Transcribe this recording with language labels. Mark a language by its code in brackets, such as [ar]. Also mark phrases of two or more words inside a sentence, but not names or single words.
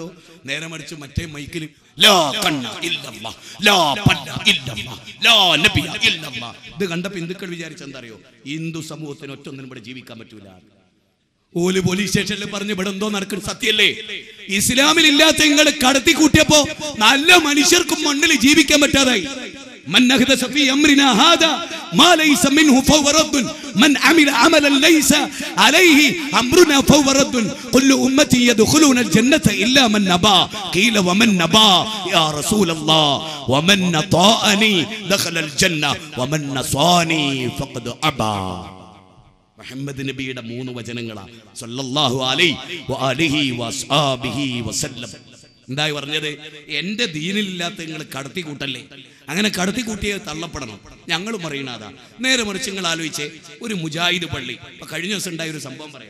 [ml] നേരെ മറിച്ച് മറ്റേ മൈക്കിൽ ലാ കണ്ണ ഇല്ലല്ലാഹ്, ലാ പല്ല ഇല്ലല്ലാഹ്, ലാ നബിയ ഇല്ലല്ലാഹ്. ഇത് കണ്ടപ്പോൾ ഹിന്ദുക്കൾ വിചാരിച്ചെന്താ അറിയോ? ഹിന്ദു സമൂഹത്തിന് ഒറ്റൊന്നിനും ഇവിടെ ജീവിക്കാൻ പറ്റൂല. ഓല് പോലീസ് സ്റ്റേഷനിൽ പറഞ്ഞ് ഇവിടെ എന്തോ നടക്കുന്ന സത്യല്ലേ? ഇസ്ലാമിൽ ഇല്ലാത്ത നിങ്ങൾ കടത്തി കൂട്ടിയപ്പോ നല്ല മനുഷ്യർക്കും മണ്ണിൽ ജീവിക്കാൻ പറ്റാതായി. [ar] من أحدث في أمرنا هذا ما ليس منه فهو رد من عمل عملا ليس عليه أمرنا فهو رد كل أمتي يدخلون الجنة إلا من نبى قيل ومن نبى يا رسول الله ومن أطاعني دخل الجنة ومن عصاني فقد أبى. [ml] മുഹമ്മദ് നബിയുടെ 3 വചനങ്ങളാണ് [ar] صلى الله عليه وأصحابه وسلم. [ml] എന്തായി പറഞ്ഞത്? എന്റെ ദീനിലില്ലാത്ത നിങ്ങൾ കടത്തി കൂട്ടല്ലേ. അങ്ങനെ കടത്തി കൂട്ടിയെ തള്ളപ്പെടണം. ഞങ്ങളും പറയണതാ. നേരെ മറിച്ച് നിങ്ങൾ ആലോചിച്ചേ, ഒരു മുജാഹിദ് പള്ളി ഇപ്പൊ കഴിഞ്ഞ ദിവസം ഉണ്ടായ ഒരു സംഭവം പറയാം.